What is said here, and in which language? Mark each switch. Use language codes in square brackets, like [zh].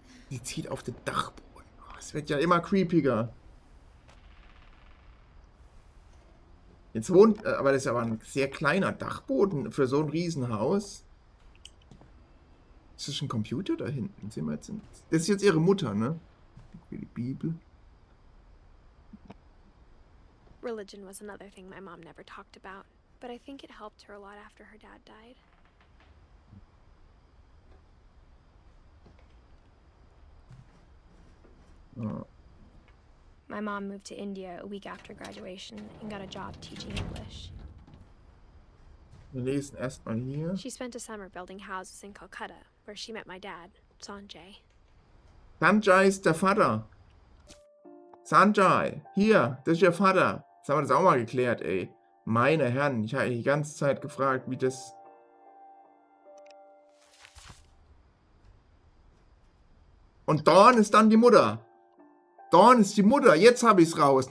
[de] Die zieht auf den Dachboden. Oh, es wird ja immer creepiger. Jetzt wohnt... aber das ist aber ein sehr kleiner Dachboden für so ein Riesenhaus. Ist das ein Computer da hinten? Sehen wir jetzt das ist jetzt ihre Mutter, ne? Die Bibel. [en] Religion was another thing my mom never talked about, but I think it helped her a lot after her dad died. Oh. My mom moved to India a week after graduation and got a job teaching English. [de] Wir lesen erstmal hier. [en] She spent a summer building houses in Calcutta, where she met my dad, Sanjay. [de] Sanjay ist der Vater. Sanjay, hier, das ist ihr Vater. Jetzt haben wir das auch mal geklärt, ey. Meine Herren, ich habe die ganze Zeit gefragt, wie das... Und Dawn ist dann die Mutter. Dawn ist die Mutter, jetzt habe ich es raus.